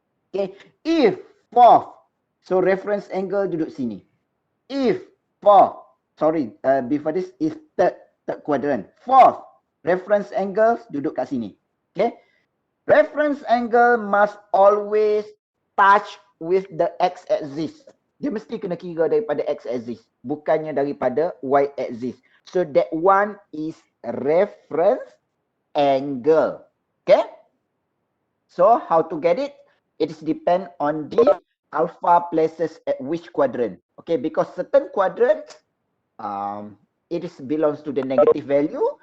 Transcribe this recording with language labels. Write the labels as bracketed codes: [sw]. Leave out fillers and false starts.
[en] Okay, if fourth, so reference angle [ms] duduk sini. [en] If fourth, sorry, before this is third quadrant. Fourth, reference angle [ms] duduk kat sini. [en] Okay, reference angle must always touch with the x-axis. [ms] Dia mesti kena kira daripada x-axis, bukannya daripada y-axis. [en] So that one is reference angle. Okay. So how to get it? It is depend on the alpha places at which quadrant. Okay, because certain quadrants it is belongs to the negative value.